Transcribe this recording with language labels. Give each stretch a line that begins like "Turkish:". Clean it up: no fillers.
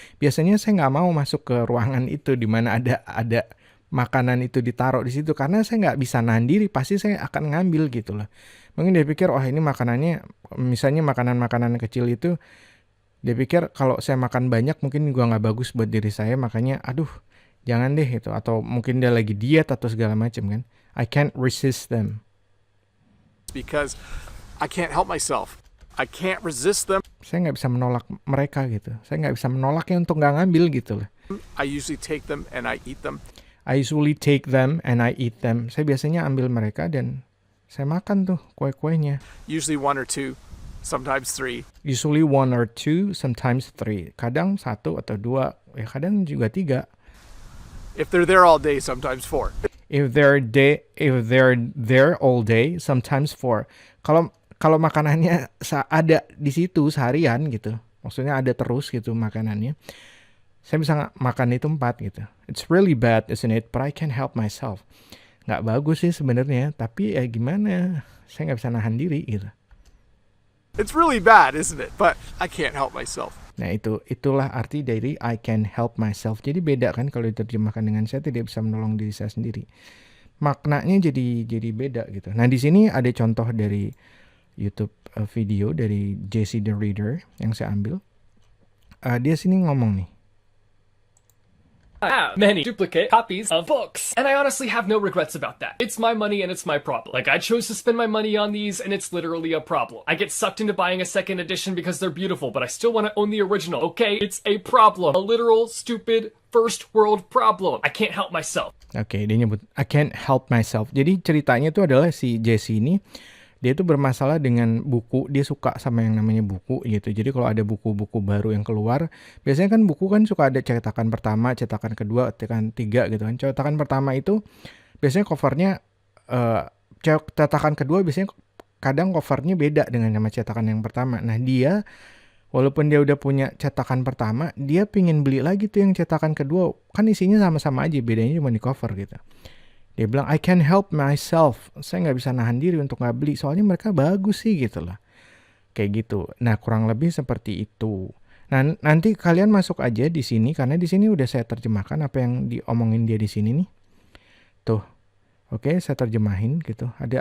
Indonesian: Biasanya saya nggak mau masuk ke ruangan itu di mana ada makanan itu ditaruh di situ, karena saya nggak bisa nahan diri, pasti saya akan ngambil gitu loh. Mungkin dia pikir, oh ini makanannya, misalnya makanan-makanan kecil itu, dia pikir kalau saya makan banyak mungkin gua nggak bagus buat diri saya, makanya aduh jangan deh itu. Atau mungkin dia lagi diet atau segala macam kan.
English: I can't resist them. Because I can't help myself. I can't resist them.
Indonesian: Saya nggak bisa menolak mereka gitu. Saya nggak bisa menolaknya untuk nggak ngambil gitu loh.
English: I usually take them and I eat them. I usually take them and I eat them.
Indonesian: Saya biasanya ambil mereka dan saya makan tuh kue-kuenya.
English: Usually 1 or 2, sometimes 3. Usually 1 or 2, sometimes 3.
Indonesian: Kadang 1 atau 2, ya kadang juga 3.
English: If they're there all day, sometimes 4. If they're there all day, sometimes 4.
Indonesian: Kalau makanannya ada di situ seharian gitu. Maksudnya ada terus gitu makanannya. Saya bisa makan itu 4 gitu.
English: It's really bad, isn't it? But I can't help myself.
Indonesian: Nggak bagus sih sebenarnya, tapi ya gimana? Saya nggak bisa nahan diri gitu.
English: It's really bad, isn't it? But I can't help myself.
Indonesian: Nah itulah arti dari
English: I can help myself.
Indonesian: Jadi beda kan kalau diterjemahkan dengan saya tidak bisa menolong diri saya sendiri. Maknanya jadi beda gitu. Nah di sini ada contoh dari YouTube video dari JC the Reader yang saya ambil. Dia sini ngomong nih.
English: I have many duplicate copies of books, and I honestly have no regrets about that. It's my money and it's my problem. Like, I chose to spend my money on these, and it's literally a problem. I get sucked into buying a second edition because they're beautiful, but I still want to own the original. Okay, it's a problem. A literal, stupid, first world problem. I can't help myself.
Indonesian: Oke, dia nyebut
English: I can't help myself.
Indonesian: Jadi ceritanya itu adalah si Jesse ini, dia tuh bermasalah dengan buku, dia suka sama yang namanya buku gitu. Jadi kalau ada buku-buku baru yang keluar, biasanya kan buku kan suka ada cetakan pertama, cetakan kedua, cetakan 3 gitu kan. Cetakan pertama itu biasanya covernya, cetakan kedua biasanya kadang covernya beda dengan nama cetakan yang pertama. Nah dia, walaupun dia udah punya cetakan pertama, dia pingin beli lagi tuh yang cetakan kedua. Kan isinya sama-sama aja, bedanya cuma di cover gitu. Dia bilang,
English: I can't help myself.
Indonesian: Saya nggak bisa nahan diri untuk nggak beli. Soalnya mereka bagus sih gitu lah. Kayak gitu. Nah kurang lebih seperti itu. Nah nanti kalian masuk aja di sini. Karena di sini udah saya terjemahkan apa yang diomongin dia di sini nih. Tuh. Oke, saya terjemahin gitu.